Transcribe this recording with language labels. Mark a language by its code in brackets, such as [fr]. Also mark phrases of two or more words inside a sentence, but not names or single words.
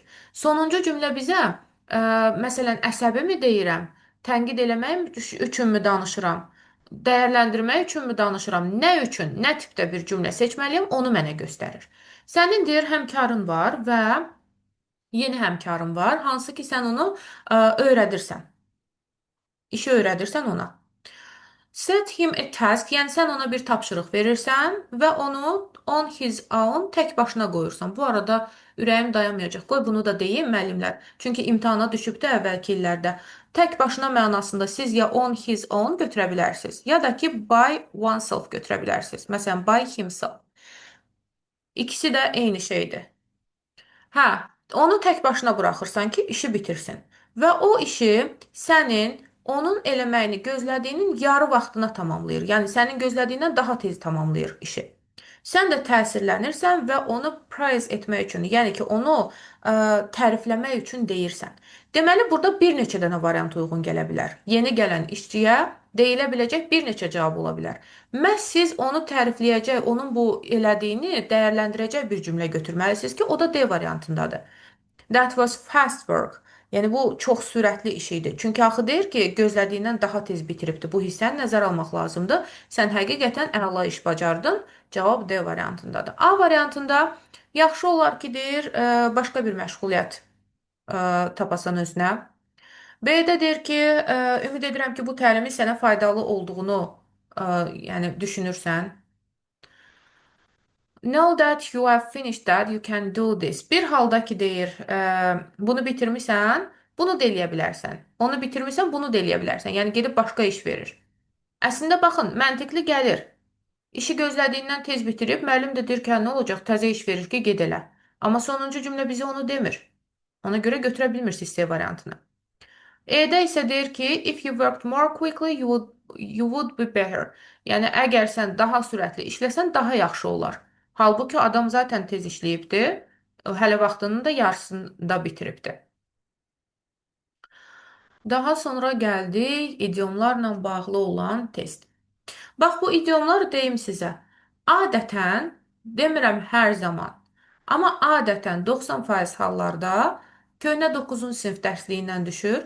[az] Sonuncu cümlə bizə, məsələn, əsəbimi deyirəm, tənqid eləmək üçünmü danışıram, dəyərləndirmək üçünmü danışıram, nə üçün, nə tipdə bir cümlə seçməliyəm, onu mənə göstərir. Sənin deyir həmkarın var və yeni həmkarın var, hansı ki sən onu öyrədirsən. İşi öyrədirsən ona. [en] Set him a task, [az] yəni sən ona bir tapşırıq verirsən və onu [en] on his own [az] tək başına qoyursan. Bu arada ürəyim dayanmayacaq. Qoy bunu da deyim müəllimlər. Çünki imtahana düşüb də əvvəlki illərdə. Tək başına mənasında siz ya [en] on his own [az] götürə bilərsiniz, ya da ki [en] by oneself [az] götürə bilərsiniz. Məsələn, [en] by himself. [az] İkisi də eyni şeydir. Hə, onu tək başına buraxırsan ki, işi bitirsin. Və o işi sənin onun eləməyini gözlədiyinin yarı vaxtına tamamlayır. Yəni sənin gözlədiyindən daha tez tamamlayır işi. Sən də təsirlənirsən və onu praise etmək üçün, yəni ki, onu tərifləmək üçün deyirsən. Deməli, burada bir neçə dənə variant uyğun gələ bilər. Yeni gələn işçiyə deyilə biləcək bir neçə cavab ola bilər. Məhz siz onu tərifləyəcək, onun bu elədiyini dəyərləndirəcək bir cümlə götürməlisiniz ki, o da D variantındadır. [en] That was fast work. [az] Yəni bu çox sürətli iş idi. Çünki axı deyir ki, gözlədiyindən daha tez bitiribdi. Bu hissəni nəzərə almaq lazımdır. Sən həqiqətən əla iş bacardın. Cavab D variantındadır. A variantında yaxşı olar ki, deyir, başqa bir məşğuliyyət tapasan özünə. B-də deyir ki, ümid edirəm ki, bu təlimin sənə faydalı olduğunu, yəni düşünürsən. [en] Know that you have finished that, you can do this. [az] Bir halda ki deyir, bunu bitirmisən, bunu da eləyə bilərsən. Onu bitirmisən, bunu da eləyə bilərsən. Yəni gedib başqa iş verir. Əslində baxın, məntiqli gəlir. İşi gözlədiyindən tez bitirib, müəllim də deyir ki, hə, nə olacaq? Təzə iş verir ki, ged elə. Amma sonuncu cümlə bizə onu demir. Ona görə götürə bilmirsiniz C variantını. E'də isə deyir ki, [en] if you worked more quickly, you would be better. [az] Yəni əgər sən daha sürətli işləsən, daha yaxşı olar. Halbuki adam zaten tez işləyibdi. Hələ vaxtının da yarısında bitiribdi. Daha sonra gəldik idiomlarla bağlı olan test. Bax bu idiomlar deyim sizə. Adətən, demirəm hər zaman, amma adətən 90% hallarda köhnə 9-cu sinif dərsliyindən düşür.